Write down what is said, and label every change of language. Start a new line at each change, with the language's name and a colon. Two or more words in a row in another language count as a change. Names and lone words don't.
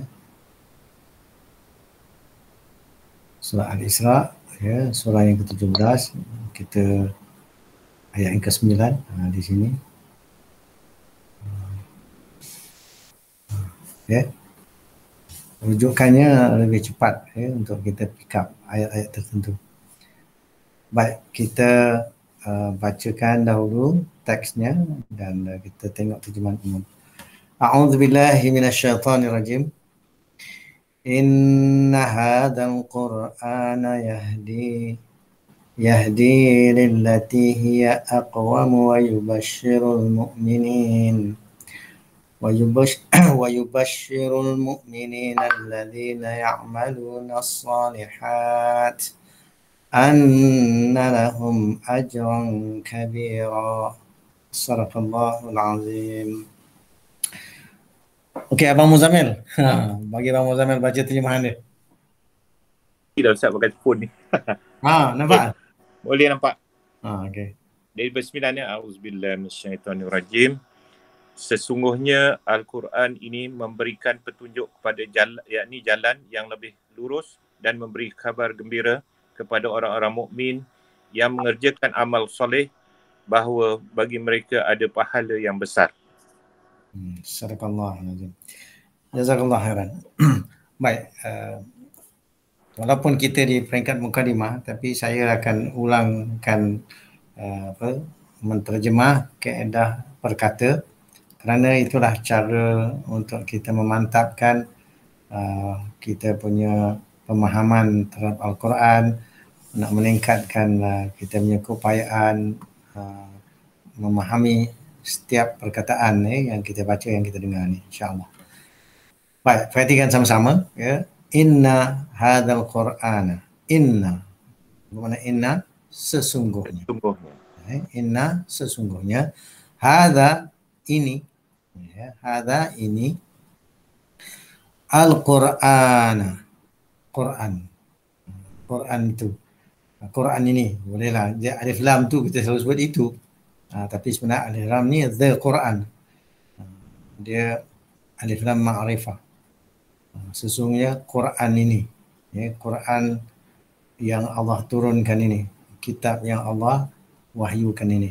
Malay: Surah Al-Isra, surah yang ke-17, kita ayat yang ke-9 di sini. Rujukannya lebih cepat untuk kita
English: pick up
Malay: ayat-ayat tertentu. Baik, kita bacakan dahulu teksnya dan kita tengok terjemahan umum.
Arabic: أعوذ بالله من الشيطان الرجيم. إن هذا القرآن يهدي للتي هي أقوم ويبشر المؤمنين ويبشر المؤمنين الذين يعملون الصالحات أن لهم أجرا كبيرا صدق الله العظيم.
Malay: Okey, Abang Muzamil. Bagi Abang Muzamil baca terjemahan dia. Tidak usah pakai phone ni. Nampak? Boleh nampak. Okey. Dari bismillahnya,
Arabic: أعوذ بالله من الشيطان الرجيم.
Malay: Sesungguhnya Al-Quran ini memberikan petunjuk kepada jalan, yakni jalan yang lebih lurus dan memberi kabar gembira kepada orang-orang mukmin yang mengerjakan amal soleh bahawa bagi mereka ada pahala yang besar.
Arabic: صدق الله جزاك الله خيرا.
Malay: Baik, walaupun kita di peringkat mukadimah, tapi saya akan ulangkan menterjemah kaedah perkata, kerana itulah cara untuk kita memantapkan kita punya pemahaman terhadap Al-Quran, nak meningkatkan kita punya keupayaan memahami setiap perkataan yang kita baca, yang kita dengar ni, insya-Allah. Baik, perhatikan sama-sama ya.
Arabic: إن هذا القرآن.
Malay: Inna. Bermakna inna sesungguhnya. Inna sesungguhnya. Hadza ini. Ya, hadza ini. Al-Qur'ana. Quran. Quran itu. Quran ini. Bolehlah. Dia
Arabic: ألف لام
Malay: tu kita selalu sebut itu. Tapi sebenarnya
Arabic: ألف لام
Malay: ni
English: the Quran.
Malay: Dia
Arabic: ألف لام معرفة.
Malay: Sesungguhnya Quran ini, ya, Quran yang Allah turunkan ini, kitab yang Allah wahyukan ini.